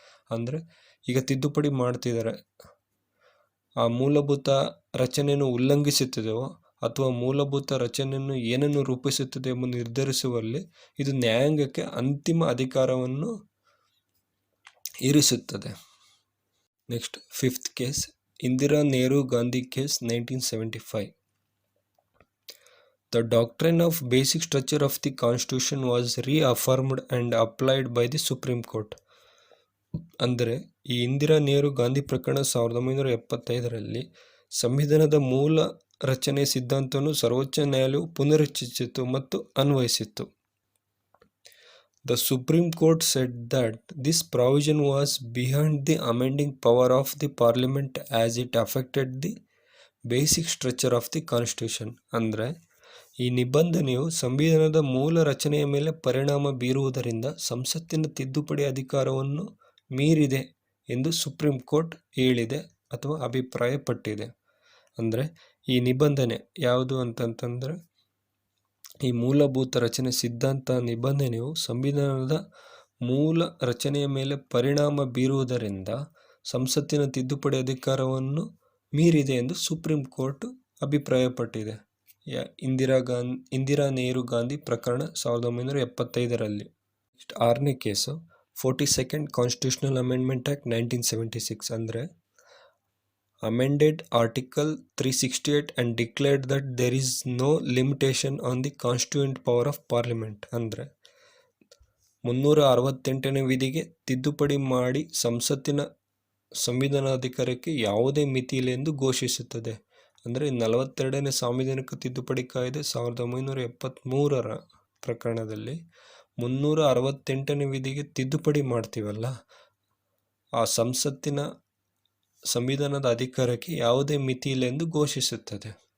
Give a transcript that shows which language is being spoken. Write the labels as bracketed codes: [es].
[kn] ಅಂದರೆ ಈಗ ತಿದ್ದುಪಡಿ ಮಾಡ್ತಿದ್ದಾರೆ, ಆ ಮೂಲಭೂತ ರಚನೆಯನ್ನು ಉಲ್ಲಂಘಿಸುತ್ತದೆಯೋ ಅಥವಾ ಮೂಲಭೂತ ರಚನೆಯನ್ನು ಏನನ್ನು ರೂಪಿಸುತ್ತದೆ ಎಂಬ ನಿರ್ಧರಿಸುವಲ್ಲಿ ಇದು ನ್ಯಾಯಾಂಗಕ್ಕೆ ಅಂತಿಮ ಅಧಿಕಾರವನ್ನು ಇರಿಸುತ್ತದೆ. [en] Next, 5th case, Indira Nehru Gandhi case 1975. The doctrine of basic structure of the Constitution was reaffirmed and applied by the Supreme Court. [kn] ಅಂದರೆ ಈ ಇಂದಿರಾ ನೆಹರು ಗಾಂಧಿ ಪ್ರಕರಣ 1975ರಲ್ಲಿ ಸಂವಿಧಾನದ ಮೂಲ ರಚನೆ ಸಿದ್ಧಾಂತವನ್ನು ಸರ್ವೋಚ್ಚ ನ್ಯಾಯಾಲಯವು ಪುನರುಚ್ಚರಿಸಿತು ಮತ್ತು ಅನ್ವಯಿಸಿತು. [en] The Supreme Court said that this provision was beyond the amending power of the Parliament as it affected the basic structure of the Constitution. [kn] ಅಂದರೆ ಈ ನಿಬಂಧನೆಯು ಸಂವಿಧಾನದ ಮೂಲ ರಚನೆಯ ಮೇಲೆ ಪರಿಣಾಮ ಬೀರುವುದರಿಂದ ಸಂಸತ್ತಿನ ತಿದ್ದುಪಡಿ ಅಧಿಕಾರವನ್ನು ಮೀರಿದೆ ಎಂದು ಸುಪ್ರೀಂ ಕೋರ್ಟ್ ಹೇಳಿದೆ ಅಥವಾ ಅಭಿಪ್ರಾಯಪಟ್ಟಿದೆ. ಅಂದರೆ ಈ ನಿಬಂಧನೆ ಯಾವುದು ಅಂತಂತಂದರೆ, ಈ ಮೂಲಭೂತ ರಚನೆ ಸಿದ್ಧಾಂತ ನಿಬಂಧನೆಯು ಸಂವಿಧಾನದ ಮೂಲ ರಚನೆಯ ಮೇಲೆ ಪರಿಣಾಮ ಬೀರುವುದರಿಂದ ಸಂಸತ್ತಿನ ತಿದ್ದುಪಡಿ ಅಧಿಕಾರವನ್ನು ಮೀರಿದೆ ಎಂದು ಸುಪ್ರೀಂ ಕೋರ್ಟ್ ಅಭಿಪ್ರಾಯಪಟ್ಟಿದೆ. ಇಂದಿರಾ ನೆಹರು ಗಾಂಧಿ ಪ್ರಕರಣ 1975ರಲ್ಲಿ. [en] 6ನೇ case 42nd constitutional amendment act 1976 ಅಂದರೆ amended Article 368 and declared that there is no limitation on the constituent power of Parliament. [kn] ಅಂದರೆ 368ನೇ ವಿಧಿಗೆ ತಿದ್ದುಪಡಿ ಮಾಡಿ ಸಂಸತ್ತಿನ ಸಂವಿಧಾನಾಧಿಕಾರಕ್ಕೆ ಯಾವುದೇ ಮಿತಿ ಇಲ್ಲ ಎಂದು ಘೋಷಿಸುತ್ತದೆ. ಅಂದರೆ 42ನೇ ಸಾಂವಿಧಾನಿಕ ತಿದ್ದುಪಡಿ ಕಾಯ್ದೆ 1973ರ ಪ್ರಕರಣದಲ್ಲಿ 368ನೇ ವಿಧಿಗೆ ತಿದ್ದುಪಡಿ ಮಾಡ್ತೀವಲ್ಲ, ಆ ಸಂಸತ್ತಿನ ಸಂವಿಧಾನದ ಅಧಿಕಾರಕ್ಕೆ ಯಾವುದೇ ಮಿತಿ ಇಲ್ಲ ಎಂದು ಘೋಷಿಸುತ್ತದೆ.